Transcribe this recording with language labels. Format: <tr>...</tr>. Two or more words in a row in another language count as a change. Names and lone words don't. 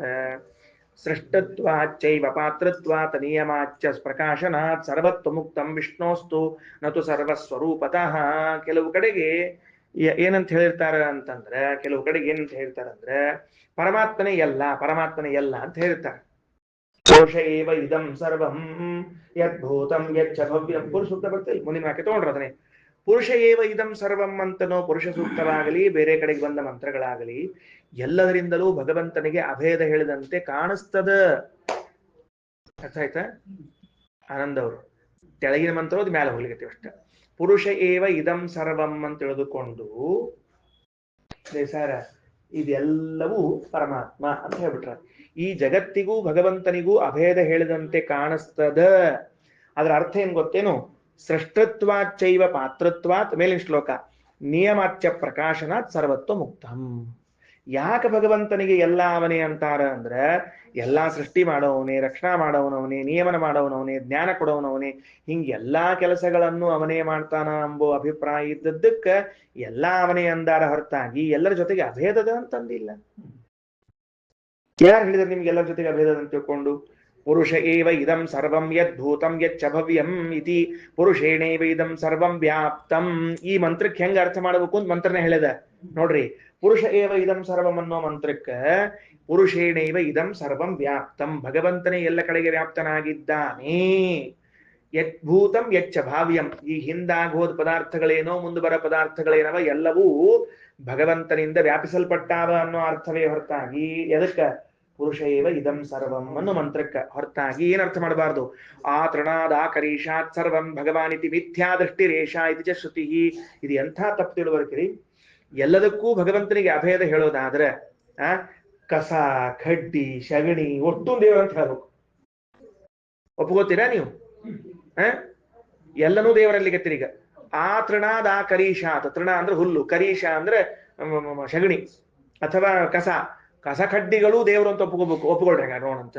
<sa>ಸೃಷ್ಟತ್ವಾಚ್ಚೈವ ಪಾತ್ರತ್ವಾತ್ ನಿಯಮಾಚ್ಚ ಪ್ರಕಾಶನಾತ್ ಸರ್ವತ್ವ ಮುಕ್ತಂ ವಿಷ್ಣೋಸ್ತು ನತು ಸರ್ವಸ್ವರೂಪತಃ.</sa> <kn>ಕೆಲವು ಕಡೆಗೆ ಏನಂತ ಹೇಳಿರ್ತಾರ ಅಂತಂದ್ರೆ, ಕೆಲವು ಕಡೆಗೆ ಏನಂತ ಹೇಳ್ತಾರಂದ್ರೆ ಪರಮಾತ್ಮನೇ ಎಲ್ಲ ಅಂತ ಹೇಳ್ತಾರೆ.</kn> <sa>ಪುರುಷ ಏವ ಇದಂ ಸರ್ವಂ ಯದ್ಭೂತಂ ಯಚ್ಚ ಭವ್ಯಂ.</sa> <kn>ಪುರುಷ ಸೂಕ್ತ ಬರ್ತದೆ, ಮುಂದಿನ ವಾಕ್ಯ ತಗೊಂಡ್ರು ಅದನ್ನೇ.</kn> <sa>ಪುರುಷ ಏವ ಇದಂ ಸರ್ವಂ</sa> <kn>ಅಂತನೋ ಪುರುಷ ಸೂಕ್ತವಾಗಲಿ ಬೇರೆ ಕಡೆಗೆ ಬಂದ ಮಂತ್ರಗಳಾಗಲಿ ಎಲ್ಲದರಿಂದಲೂ ಭಗವಂತನಿಗೆ ಅಭೇದ ಹೇಳಿದಂತೆ ಕಾಣಿಸ್ತದ. ಅರ್ಥ ಆಯ್ತಾ? ಆನಂದ್ ಅವರು ತೆಳಗಿನ ಮಂತ್ರ ಅದು ಮೇಲೆ ಹೋಗ್ಲಿಕ್ಕೆ ಅಷ್ಟ.</kn> <sa>ಪುರುಷ ಏವ ಇದಂ ಸರ್ವಂ</sa> <kn>ಅಂತ ತಿಳಿದುಕೊಂಡು ಸರ ಇದೆಲ್ಲವೂ ಪರಮಾತ್ಮ ಅಂತ ಹೇಳ್ಬಿಟ್ರ. ಈ ಜಗತ್ತಿಗೂ ಭಗವಂತನಿಗೂ ಅಭೇದ ಹೇಳಿದಂತೆ ಕಾಣಿಸ್ತದ. ಅದರ ಅರ್ಥ ಏನ್ ಗೊತ್ತೇನು?</kn> <sa>ಸೃಷ್ಟತ್ವಾಚ್ಚೈವ ಪಾತ್ರತ್ವಾತ್,</sa> <kn>ಮೇಲಿನ ಶ್ಲೋಕ,</kn> <sa>ನಿಯಮಾಚ್ಯ ಪ್ರಕಾಶನಾತ್ ಸರ್ವತ್ವ ಮುಕ್ತಂ.</sa> <kn>ಯಾಕೆ ಭಗವಂತನಿಗೆ ಎಲ್ಲ ಅವನೇ ಅಂತಾರ ಅಂದ್ರೆ, ಎಲ್ಲಾ ಸೃಷ್ಟಿ ಮಾಡೋವನೇ, ರಕ್ಷಣಾ ಮಾಡೋವನವನೇ, ನಿಯಮನ ಮಾಡೋವನವನೇ, ಜ್ಞಾನ ಕೊಡೋವನವನೇ, ಹಿಂಗೆ ಎಲ್ಲಾ ಕೆಲಸಗಳನ್ನು ಅವನೇ ಮಾಡ್ತಾನ ಎಂಬೋ ಅಭಿಪ್ರಾಯ ಇದ್ದದ್ದಕ್ಕೆ ಎಲ್ಲಾ ಅವನೇ ಅಂದಾರ ಹೊರತಾಗಿ ಎಲ್ಲರ ಜೊತೆಗೆ ಅಭೇದದ ಅಂತಂದಿಲ್ಲ. ಯಾರು ಹೇಳಿದ್ರೆ ನಿಮ್ಗೆ ಎಲ್ಲರ ಜೊತೆಗೆ ಅಭೇದದ ಅಂತ ತಿಳ್ಕೊಂಡು?</kn> <sa>ಪುರುಷ ಏವ ಇದಂ ಸರ್ವಂ ಯದ್ಭೂತಂ ಯಚ್ಚ ಭವ್ಯಂ ಇತಿ ಪುರುಷೇಣೇವ ಇದಂ ಸರ್ವಂ ವ್ಯಾಪ್ತಂ.</sa> <kn>ಈ ಮಂತ್ರಕ್ಕೆ ಹೆಂಗ ಅರ್ಥ ಮಾಡಬೇಕು ಅಂತ ಮಂತ್ರನೇ ಹೇಳಿದ ನೋಡ್ರಿ.</kn> <sa>ಪುರುಷ ಏವ ಇದಂ ಸರ್ವಂ</sa> <kn>ಅನ್ನೋ ಮಂತ್ರಕ್ಕೆ</kn> <sa>ಪುರುಷೇಣೇವ ಇದಂ ಸರ್ವಂ ವ್ಯಾಪ್ತಂ,</sa> <kn>ಭಗವಂತನೇ ಎಲ್ಲ ಕಡೆಗೆ ವ್ಯಾಪ್ತನಾಗಿದ್ದಾನೆ.</kn> <sa>ಯದ್ಭೂತಂ ಯಚ್ಚ ಭಾವ್ಯಂ,</sa> <kn>ಈ ಹಿಂದಾಗೋದ್ ಪದಾರ್ಥಗಳೇನೋ ಮುಂದೆ ಬರೋ ಪದಾರ್ಥಗಳೇನವ ಎಲ್ಲವೂ ಭಗವಂತನಿಂದ ವ್ಯಾಪಿಸಲ್ಪಟ್ಟಾವ ಅನ್ನೋ ಅರ್ಥವೇ ಹೊರತಾಗಿ ಎದಕ್ಕ</kn> <sa>ಪುರುಷ ಏವ ಇದಂ ಸರ್ವಂ</sa> <kn>ಅನ್ನೋ ಮಂತ್ರಕ್ಕ ಹೊರತಾಗಿ ಏನರ್ಥ ಮಾಡಬಾರ್ದು.</kn> <sa>ಆ ತೃಣಾದ ಕರೀಶಾತ್ ಸರ್ವಂ ಭಗವಾನ್ ಇತಿ ಮಿಥ್ಯಾ ದೃಷ್ಟಿರೇಷ ಇತಿ ಚ ಶ್ರುತಿ.</sa> <kn>ಇದು ಎಂಥ ತಪ್ಪು ತಿಳುವಳಿಕೆ. ಎಲ್ಲದಕ್ಕೂ ಭಗವಂತನಿಗೆ ಅಭೇದ ಹೇಳೋದಾದ್ರೆ ಕಸ ಕಡ್ಡಿ ಶಗಣಿ ಒಟ್ಟು ದೇವರು ಅಂತ ಹೇಳ್ಬೇಕು. ಒಪ್ಕೋತೀರಾ ನೀವು? ಎಲ್ಲನೂ ದೇವರಲ್ಲಿ ಈಗ</kn> <sa>ಆ ತೃಣಾದ ಕರೀಶಾತ್,</sa> <kn>ತೃಣ ಅಂದ್ರೆ ಹುಲ್ಲು, ಕರೀಶ ಅಂದ್ರೆ ಶಗಣಿ ಅಥವಾ ಕಸ, ಕಸ ಕಡ್ಡಿಗಳು ದೇವರು ಅಂತ ಒಪ್ಕೊಳ್ರಿ ಹಂಗ ನೋಡಂತ.</kn>